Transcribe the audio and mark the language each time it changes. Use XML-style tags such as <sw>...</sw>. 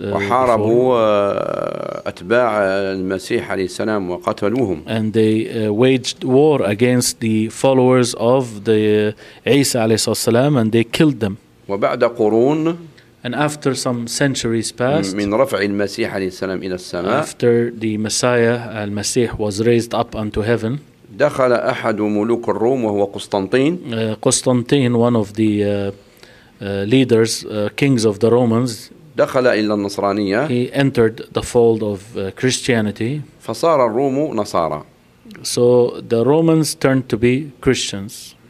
<ar>وحاربوا أتباع المسيح عليه السلام وقتلوهم.</ar> <en>And they waged war against the followers of the عيسى عليه الصلاة والسلام and they killed them.</en> <ar>وبعد قرون.</ar> <en>And after some centuries passed.</en> <ar>من رفع المسيح عليه السلام إلى السماء.</ar> <en>After the Messiah, المسيح was raised up unto heaven.</en> <ar>دخل أحد ملوك الروم وهو قسطنطين.</ar> <en>قسطنطين one of the leaders, kings of the Romans.</en> <ar>دخل إلى النصرانية.</ar> <en>He entered the fold of Christianity.</en> <ar>فصار الروم نصارى.</ar> <en>So the Romans turned to be Christians.</en>